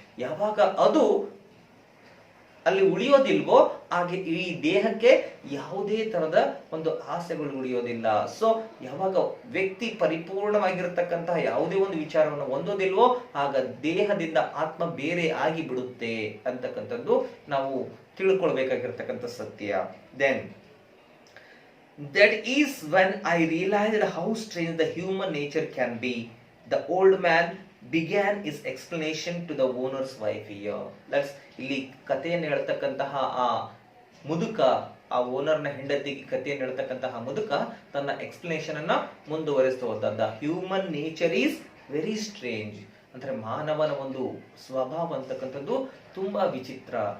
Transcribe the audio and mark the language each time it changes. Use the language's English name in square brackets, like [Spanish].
[Kannada] ಯಾವಾಗ ಅದು ಅಲ್ಲಿ ಉಳಿಯೋದಿಲ್ವೋ ಹಾಗೆ ಈ ದೇಹಕ್ಕೆ ಯಾವುದೇ ತರದ ಒಂದು ಆಸೆಗಳು ಉಳಿಯೋದಿಲ್ಲ. ಸೊ ಯಾವಾಗ ವ್ಯಕ್ತಿ ಪರಿಪೂರ್ಣವಾಗಿರತಕ್ಕಂತಹ ಯಾವುದೇ ಒಂದು ವಿಚಾರವನ್ನು ಹೊಂದೋದಿಲ್ವೋ ಆಗ ದೇಹದಿಂದ ಆತ್ಮ ಬೇರೆ ಆಗಿ ಬಿಡುತ್ತೆ ಅಂತಕ್ಕಂಥದ್ದು ನಾವು ತಿಳ್ಕೊಳ್ಬೇಕಾಗಿರ್ತಕ್ಕಂಥ ಸತ್ಯ. [English] Then that is when I realized how strange the human nature can be. The old man began his explanation to the owner's wife here. [Kannada] ಇಲ್ಲಿ ಕಥೆಯನ್ನು ಹೇಳ್ತಕ್ಕಂತಹ ಆ ಮುದುಕ, ಆ ಓನರ್ನ ಹೆಂಡತಿಗೆ ಕಥೆಯನ್ನು ಹೇಳ್ತಕ್ಕಂತಹ ಮುದುಕ ತನ್ನ ಎಕ್ಸ್ಪ್ಲನೇಷನ್ ಅನ್ನ ಮುಂದುವರಿಸ್ತಾ ಹೋದ. [English] Human nature is very strange. [Kannada] ಅಂದ್ರೆ ಮಾನವನ ಒಂದು ಸ್ವಭಾವ ಅಂತಕ್ಕಂಥದ್ದು ತುಂಬಾ ವಿಚಿತ್ರ.